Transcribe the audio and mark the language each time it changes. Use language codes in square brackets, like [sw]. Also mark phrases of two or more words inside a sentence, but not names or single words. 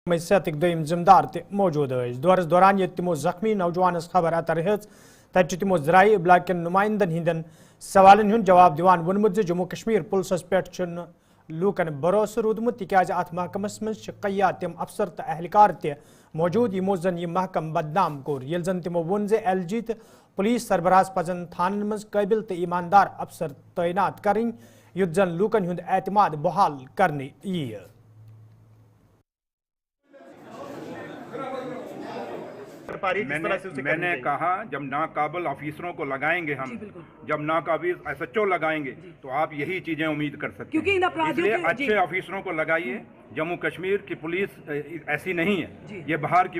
[ks] صحتک دویم ذمدار تہ موجود دورس دوران یہ تمو زخمی نوجوانس خبر اتر ہز تت تمو ذرائع ابلاغ کن نمائندن ہندن سوالن ہند جواب دیوان ونمت جموں کشمیر پولیسس پہ لوکن بھروسہ رودمت تکیاز ات محکمس من قیات تم افسر تو اہلکار تہ موجود یمو زن یہ محکم بدنام کور یل زن تمو ون ز ایل جی تو پولیس سربراہ پزن تھانن مز قابل تو ایماندار افسر تعینات کریں یت زن لوکن ہند اعتماد بحال کرنے یہ [ur] میں نے کہا جب ناقابل آفیسروں کو لگائیں گے ہم جب ناقابل ایس ایچ او لگائیں گے تو آپ یہی چیزیں امید کر سکتے ہیں اس لیے اچھے آفیسروں کو لگائیے جموں کشمیر کی پولیس ایسی نہیں ہے یہ باہر کی